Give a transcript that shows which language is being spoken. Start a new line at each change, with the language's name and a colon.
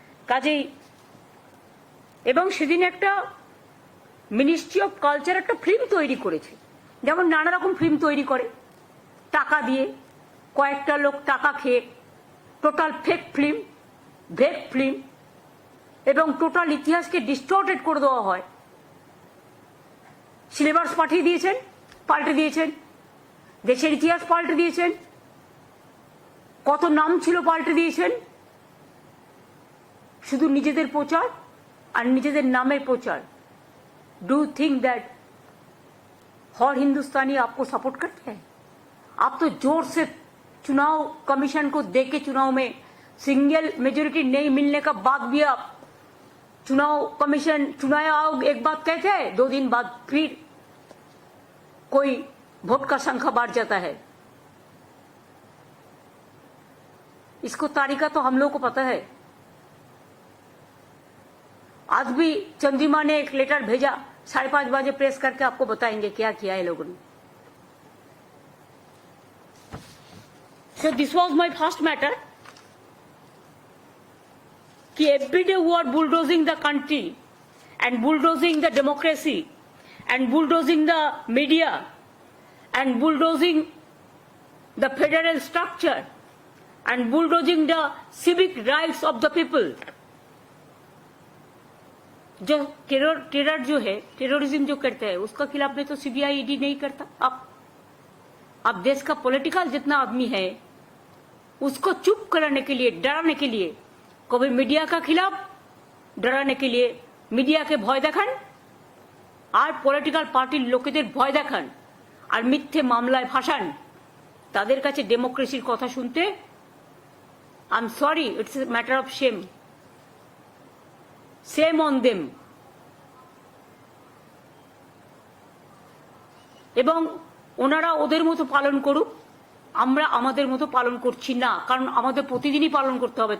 Bangla: কাজেই, এবং সেদিন একটা মিনিস্ট্রি অফ কালচার একটা ফিল্ম তৈরি করেছে, যেমন নানা রকম ফিল্ম তৈরি করে টাকা দিয়ে, কয়েকটা লোক টাকা খেয়ে, টোটাল ফেক ফিল্ম, ভেক ফিল্ম, এবং টোটাল ইতিহাসকে ডিস্টর্টেড করে দেওয়া হয়। সিলেবাস পাঠিয়ে দিয়েছেন, পাল্টে দিয়েছেন, দেশের ইতিহাস পাল্টে দিয়েছেন, কত নাম ছিল পাল্টে দিয়েছেন, শুধু নিজেদের প্রচার আর নিজেদের নামের প্রচার।
English: do think that
Hindi: हर हिंदुस्तानी आपको सपोर्ट करते हैं? आप तो जोर से चुनाव कमीशन को देख के चुनाव में सिंगल मेजोरिटी नहीं मिलने का बाद भी आप चुनाव कमीशन चुनाव आयोग एक बात कहते हैं, 2 दिन बाद फिर कोई वोट का संख्या बढ़ जाता है। इसको तारीखा तो हम लोग को पता है। आज भी चंद्रिमा ने एक लेटर भेजा, 5:30 बजे प्रेस करके आपको बताएंगे क्या किया है लोगों ने।
English: So this was my first matter कि every day we are bulldozing the country and bulldozing the democracy and bulldozing the media and bulldozing the federal structure and bulldozing the civic rights of the people।
Hindi: जो terror जो है, terrorism जो करता है, उसका खिलाफ में तो सीबीआई ईडी नहीं करता। अब देश का पॉलिटिकल जितना आदमी है उसको चुप कराने के लिए, डराने के लिए, कभी मीडिया का खिलाफ डराने के लिए मीडिया के भय देखान और पॉलिटिकल पार्टी
Bangla: लोकेদের ভয় দেখান আর মিথ্যে মামলায় ফাঁসান। তাদের কাছে ডেমোক্রেসির কথা শুনতে
English: I am sorry, it's a matter of shame. Shame on them।
Bangla: এবং ওনারা ওদের মতো পালন করুক, আমরা আমাদের মতো পালন করছি না, কারণ আমাদের প্রতিদিনই পালন করতে হবে।